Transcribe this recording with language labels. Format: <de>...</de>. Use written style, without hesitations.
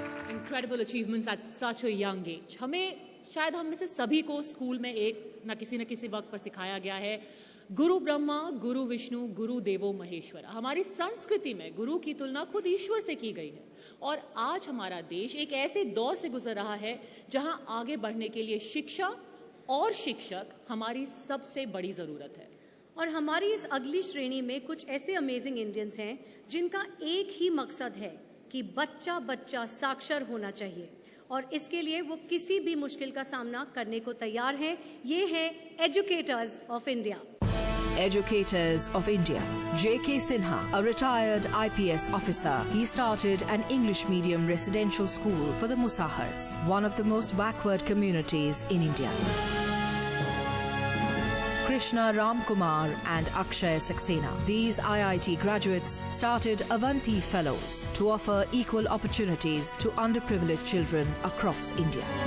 <en>Incredible achievements at such a young age.</en> <hi>शायद हम में से सभी को स्कूल में एक न किसी वक्त पर सिखाया गया है,</hi> <sa>गुरु ब्रह्मा, गुरु विष्णु, गुरु देवो महेश्वर।</sa> <hi>हमारी संस्कृति में गुरु की तुलना खुद ईश्वर से की गई है। और आज हमारा देश एक ऐसे दौर से गुजर रहा है जहां आगे बढ़ने के लिए शिक्षा और शिक्षक हमारी सबसे बड़ी जरूरत है। और हमारी इस अगली श्रेणी में कुछ ऐसे अमेजिंग इंडियंस हैं जिनका एक ही मकसद है कि बच्चा बच्चा साक्षर होना चाहिए, और इसके लिए वो किसी भी मुश्किल का सामना करने को तैयार हैं। ये हैं educators of India.</hi> <en>Educators of India. J.K. Sinha, a retired IPS officer, he started an English medium residential school for the Musahars, one of the most backward communities in India. Krishna Ramkumar and Akshay Saxena. These IIT graduates started Avanti Fellows to offer equal opportunities to underprivileged children across India.</en>